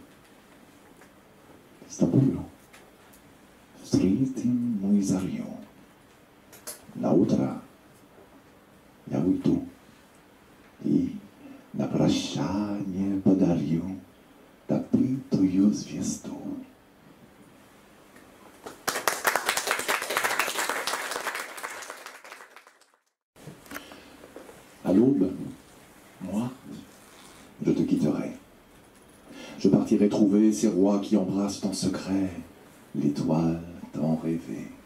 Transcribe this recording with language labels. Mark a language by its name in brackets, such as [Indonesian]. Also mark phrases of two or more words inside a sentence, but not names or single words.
[Russian] С тобою встретим мы зарю. На утро я уйду и на прощание подарю добытую звезду. [French] À l'aube, moi, je te quitterai. Je partirai trouver ces rois qui embrassent en secret l'étoile tant rêvée.